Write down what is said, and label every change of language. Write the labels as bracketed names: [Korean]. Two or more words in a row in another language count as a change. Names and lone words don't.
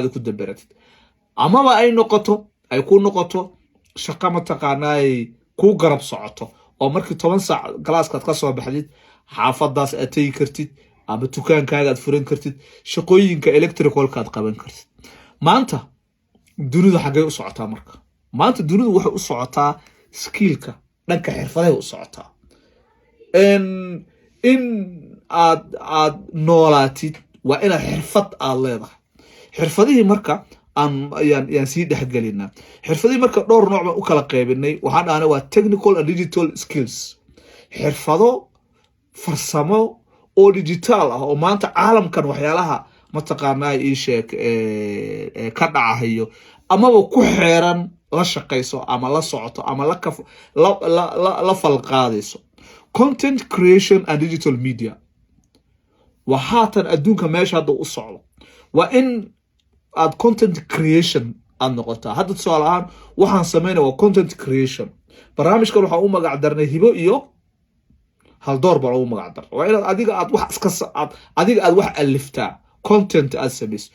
[Somali] ku dabaratid amaba ay ku noqoto shaqo mataqaanay ku garab socoto oo markii 10 saac galaaskaad ka soo baxdid xaafadaas aad tagi kartid ama dukaankaaga aad furan kartid shaqooyinka electricalka aad qaban kartid maanta dunidu xagee u socotaa marka maanta dunidu waxay u socotaa skillka dhanka xirfadaha u socotaa in aad noolaatid waa ina xirfad aad leedahay xirfadihii marka aan sii dhaxgelinaa xirfadihii marka dhowr nooc baan u kala qaybinay waxaan dhahnaa waa [English] technical and digital skills [Somali] xirfado farsamo oo digital ah oo maanta caalamkan waxyaalaha mataqaanaa ii sheeg ka dhacayo amaba ku xeeran la shaqayso ama la socoto ama la falqaadayso. [English] Content creation and digital media [Somali] waa haatan adduunka meesha hadda u socdo. waa in aad [English] content creation [Somali] aad noqotaa. hadda tusaale ahaan waxaan sameynaya waa [English] content creation. [Somali] barnaamijkan waxaan u magac darnay hibo iyo hal door baan ugu magac darnay. waa inaad adiga aad wax aliftaa, content aad samayso.